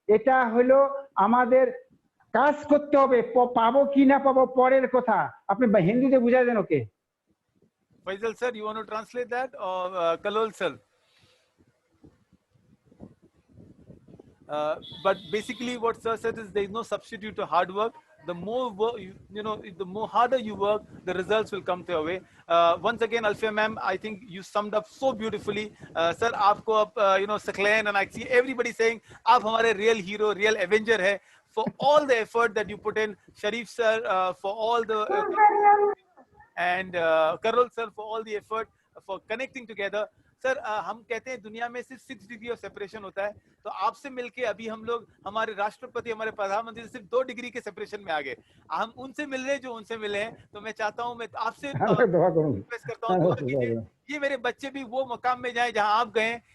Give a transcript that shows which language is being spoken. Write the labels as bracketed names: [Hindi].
[Bangla] এটা হলো আমাদের কাজ করতে হবে, পাবো কি না পাবো পরের কথা। আপনি হিন্দিতে বুঝাই দেন ওকে। [English] Faisal sir, you want to translate that, or Kalol sir? But basically what sir said is there is no substitute to hard work. The more work, the more harder you work, the results will come your way. Once again, Alfia ma'am, I think you summed up so beautifully. Sir, [Hindi] aapko ab, [English] Saklan, and I see everybody saying, [Hindi] aap hamare real hero, real avenger hai, [English] for all the effort that you put in. Sharif sir, for all the, and Karol sir, for all the effort for connecting together. [Hindi] Sir हम कहते हैं दुनिया में सिर्फ 6 degree of separation होता है, तो आपसे मिलके अभी हम लोग, हमारे राष्ट्रपति, हमारे प्रधानमंत्री सिर्फ 2 डिग्री के सेपरेशन में आ गए। हम उनसे मिल रहे हैं जो उनसे मिले हैं। तो मैं चाहता हूं, मैं आपसे रिक्वेस्ट करता हूं, ये मेरे बच्चे भी वो मुकाम में जाएं जहां आप गए।